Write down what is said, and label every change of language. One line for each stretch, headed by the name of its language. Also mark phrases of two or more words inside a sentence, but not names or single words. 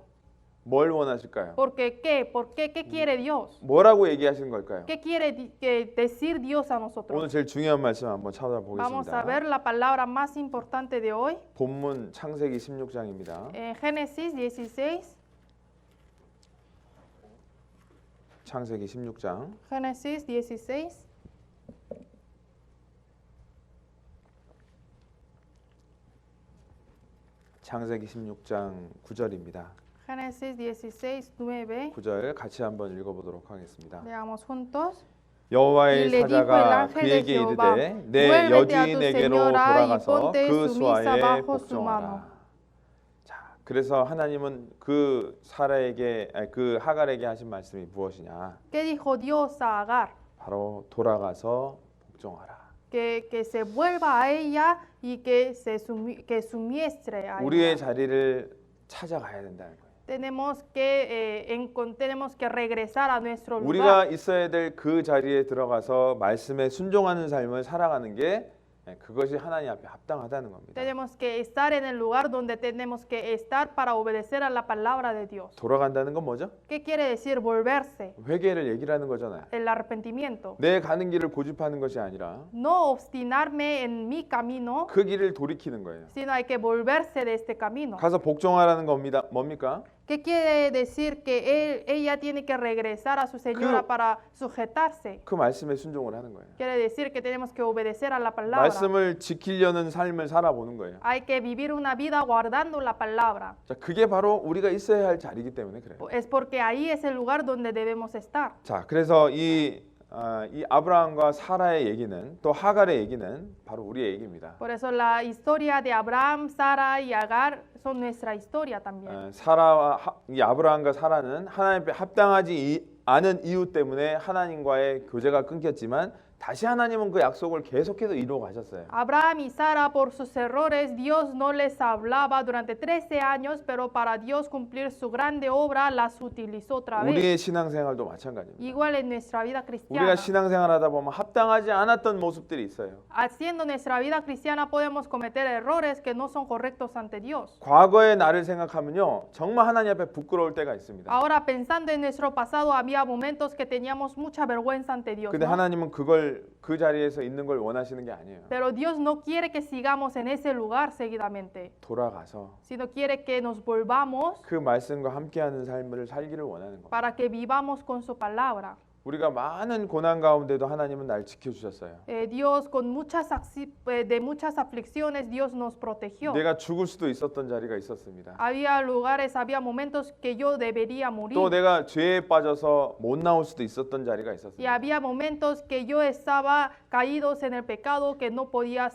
Korean: 뭘 원하실까요?
Spanish: Porque ¿qué? ¿Por qué? ¿Qué quiere Dios?
Korean: 뭐라고 얘기하시는 걸까요?
Spanish: ¿Qué quiere decir Dios a
Korean: 오늘
Spanish: nosotros?
Korean: 제일 중요한 말씀 한번
Spanish: Vamos a
Korean: 찾아보겠습니다.
Spanish: ver la palabra más importante de hoy.
Korean: 본문 창세기 16장입니다.
Spanish: Génesis 16.
Korean: 창세기 16장
Spanish: Génesis 16.
Korean: 창세기 16장 9절입니다.
Spanish: Génesis 16, 9.
Korean: 9절 같이 한번 읽어보도록 하겠습니다.
Spanish: Leamos juntos.
Korean: 여호와의
Spanish: Y le dijo el
Korean: 사자가
Spanish: ángel de
Korean: 그에게
Spanish: Jehová,
Korean: 이르되 내
Spanish: vuélvete a tu
Korean: 여주인에게로
Spanish: señora y
Korean: 돌아가서
Spanish: ponte
Korean: 그
Spanish: sumisa
Korean: 수하에
Spanish: bajo su mano.
Korean: 복종하라. 자, 그래서 하나님은 그 그 하갈에게 하신 말씀이 무엇이냐?
Spanish: ¿Qué dijo Dios a Agar?
Korean: 바로 돌아가서 복종하라.
Spanish: Que se vuelva a ella y que sumiestre a
Korean: 우리의
Spanish: ella.
Korean: 자리를 찾아가야 된다는 거예요.
Spanish: Tenemos que regresar a nuestro
Korean: 우리가
Spanish: lugar.
Korean: 있어야 될 그 자리에 들어가서 말씀에 순종하는 삶을 살아가는 게 그것이 하나님 앞에 합당하다는 겁니다.
Spanish: Tenemos que estar en el lugar donde tenemos que estar para obedecer a la palabra de Dios.
Korean: 돌아간다는 건 뭐죠?
Spanish: ¿Qué quiere decir volverse?
Korean: 회개를 얘기를 하는 거잖아요.
Spanish: El arrepentimiento.
Korean: 내 가는 길을 고집하는 것이 아니라
Spanish: No obstinarme en mi camino,
Korean: 그 길을 돌이키는 거예요.
Spanish: sino hay que volverse de este camino.
Korean: 가서 복종하라는 겁니다. 뭡니까?
Spanish: ¿Qué quiere decir que ella tiene que regresar a su señora
Korean: 그-
Spanish: para sujetarse?
Korean: 그 말씀에 순종을 하는 거예요.
Spanish: Quiere decir que tenemos que obedecer a la palabra.
Korean: 말씀을 지키려는 삶을 살아보는 거예요.
Spanish: Hay que vivir una vida guardando la palabra.
Korean: 자, 그게 바로 우리가 있어야 할 자리이기 때문에 그래요.
Spanish: Es porque ahí es el lugar donde debemos estar.
Korean: 자, 그래서 이 아브라함과 사라의 얘기는 또 하갈의 얘기는 바로 우리의 얘기입니다.
Spanish: Por eso la historia de Abraham, Sara y Agar son nuestra historia también.
Korean: 이 아브라함과 사라는 하나님 앞에 합당하지 않은 이유 때문에 하나님과의 교제가 끊겼지만 다시 하나님은 그 약속을 계속해서 이루어 가셨어요.
Spanish: Abraham y Sara por sus errores Dios no les hablaba durante 13 años, pero para Dios cumplir su grande obra las utilizó otra vez.
Korean: 우리의 신앙생활도 마찬가지입니다.
Spanish: Igual en nuestra vida cristiana.
Korean: 우리가 신앙생활하다 보면 합당하지 않았던 모습들이 있어요.
Spanish: Haciendo nuestra vida cristiana podemos cometer errores que no son correctos ante Dios.
Korean: 과거의 나를 생각하면요, 정말 하나님 앞에 부끄러울 때가 있습니다.
Spanish: Ahora pensando en nuestro pasado había momentos que teníamos mucha vergüenza ante Dios.
Korean: 근데
Spanish: ¿no?
Korean: 하나님은 그 자리에서 있는 걸 원하시는 게 아니에요.
Spanish: Pero Dios no quiere que sigamos en ese lugar seguidamente,
Korean: 돌아가서
Spanish: sino quiere que nos volvamos
Korean: 그 말씀과 함께하는 삶을 살기를 원하는 겁니다.
Spanish: para que vivamos con su palabra.
Korean: 우리가 많은 고난 가운데도 하나님은 날 지켜주셨어요.
Spanish: Dios de muchas aflicciones Dios nos protegió.
Korean: 내가 죽을 수도 있었던 자리가 있었습니다.
Spanish: Había lugares, había momentos que yo debería morir.
Korean: 또 내가 죄에 빠져서 못 나올 수도 있었던 자리가
Spanish: Y
Korean: 있었습니다.
Spanish: había momentos que yo estaba caídos en el pecado que no podía